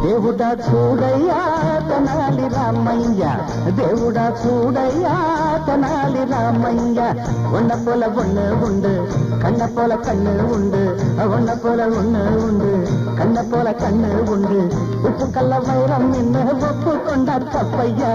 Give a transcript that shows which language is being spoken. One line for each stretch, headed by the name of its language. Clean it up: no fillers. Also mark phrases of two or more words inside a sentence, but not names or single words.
Telugu: దేవుడా చూడయ్యా తెనాలి రామయ్య, దేవుడా చూడయ్యా తెనాలి రామయ్య.
Tamil: ஒன்ன போல ஒண்ணு உண்டு, கண்ண போல கண்ணு உண்டு, ஒன்ன போல ஒண்ணு உண்டு, கண்ண போல கண்ணு உண்டு. உப்பு கல்ல வைரம் என்ன ஒப்பு கொண்டார் தப்பையா.